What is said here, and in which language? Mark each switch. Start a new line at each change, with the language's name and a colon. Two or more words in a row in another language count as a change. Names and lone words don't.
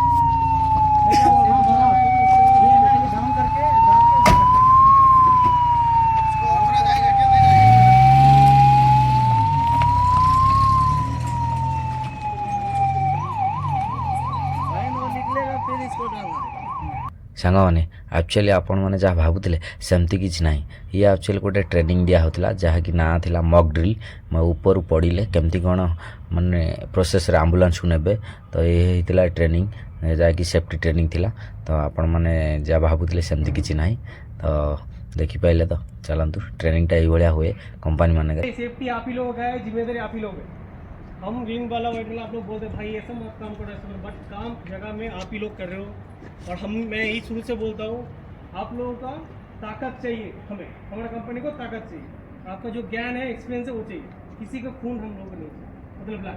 Hindi: डाउन करके इसको और थोड़ा जाएगा क्या नहीं जाएगा साइन वो निकलेगा फिर इसको डालना
Odia: ସାଙ୍ଗମାନେ ଆକ୍ଚୁଆଲି ଆପଣମାନେ ଯାହା ଭାବୁଥିଲେ ସେମିତି କିଛି ନାହିଁ। ଇଏ ଆକ୍ଚୁଆଲି ଗୋଟେ ଟ୍ରେନିଂ ଦିଆହେଉଥିଲା ଯାହାକି ନାଁ ଥିଲା
English: mock drill.
Odia: ଉପରୁ ପଡ଼ିଲେ କେମିତି କ'ଣ ମାନେ ପ୍ରୋସେସ୍ରେ ଆମ୍ବୁଲାନ୍ସକୁ ନେବେ, ତ ଏ ହେଇଥିଲା ଟ୍ରେନିଂ ଯାହାକି
English: safety training
Odia: ଥିଲା। ତ ଆପଣମାନେ ଯାହା ଭାବୁଥିଲେ ସେମିତି କିଛି ନାହିଁ। ତ ଦେଖିପାରିଲେ ତ ଚାଲନ୍ତୁ ଟ୍ରେନିଂଟା ଏଇଭଳିଆ ହୁଏ କମ୍ପାନୀ ମାନଙ୍କରେ।
Hindi: सेफ्टी आप ही लोगों का है, जिम्मेदारी आप ही लोग है। हम रिंग वाला वाइट वाला आप लोग बोलते हैं भाई ऐसा मत काम करो ऐसा करो, बट काम जगह में आप ही लोग कर रहे हो। और मैं यही शुरू से बोलता हूँ आप लोगों का ताकत चाहिए, हमें हमारा कंपनी को ताकत चाहिए, आपका जो ज्ञान है एक्सपीरियंस है वो चाहिए, किसी का खून हम लोग को नहीं चाहिए, मतलब ब्लैक।